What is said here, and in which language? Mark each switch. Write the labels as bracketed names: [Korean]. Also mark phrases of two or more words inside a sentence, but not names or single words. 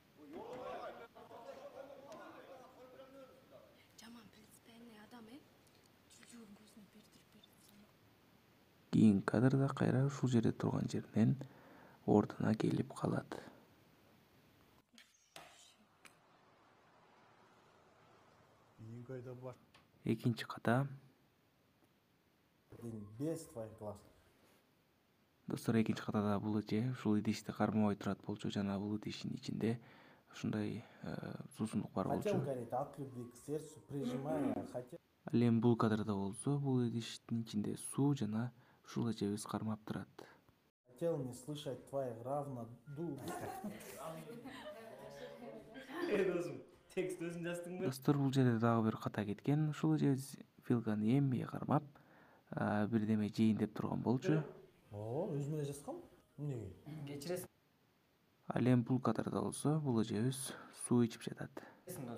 [Kyrgyz] Жаман принципиальный адам, чужуун көзүнө бердирип берет. Кийинки кадрда кайра ушул жерде турган жеринен ордуна келип калат. Экинчи ката. [Russian] Без твоих глаз. [Kyrgyz] Достор, экинчи катада бул эже ушул идишти кармабай турат болчу. Жана бул идиштин ичинде ушундай суусундук бар болчу. [Russian] Хотел, говорит, от любви к сердцу, прижимая, хотел. [Kyrgyz] Ал эми бул кадрда болсо бул идиштин ичинде суу жана ушул эжебиз кармап турат. [Russian] Хотел не слышать твоих равнодушных. [Kyrgyz] Текст өзүң жаздыңбы? Достор, бул жерде дагы бир ката кеткен. Ушул эжебиз Филганы эммеге кармап, бирдеме жейин деп турган болчу. Өзүм эле жазгам. Эмнеге? Кечиресиң Ал эми бул кадрда болсо бул эжебиз суу ичип жатат. дос.